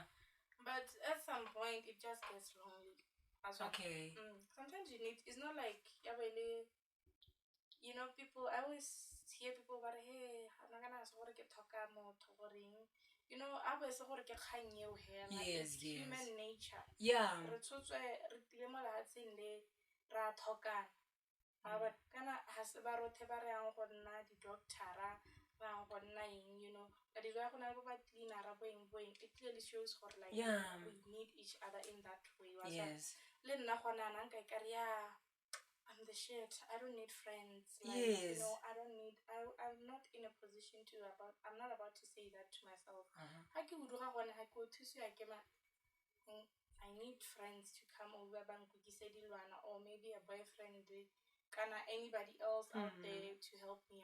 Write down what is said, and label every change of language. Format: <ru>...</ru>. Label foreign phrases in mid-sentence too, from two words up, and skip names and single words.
<en>But at some point, it just gets lonely. Okay. Sometimes you need. It's not like people. I always hear people about, hey, I'm not gonna get more touring. I was like Yes, it's human nature. Yeah.</en> <tn>Re tile lehatsheng le ra tlhokana. But kana ha se ba rothe ba re yang go nna di-doctora, ba yang go nna eng,</tn> <en>but if</en> <tn>go na le ba cleaner boeng,</tn> <en>it clearly shows gore like we need each other in that way. Yes.</en> <tn>Le nna gona nang ka ikare</tn> <en>I'm the shit. I don't need friends. Like, Yes. I'm not in a position I'm not about to say that to myself. I need friends to come over, or maybe a boyfriend, anybody else out there to help me.</en>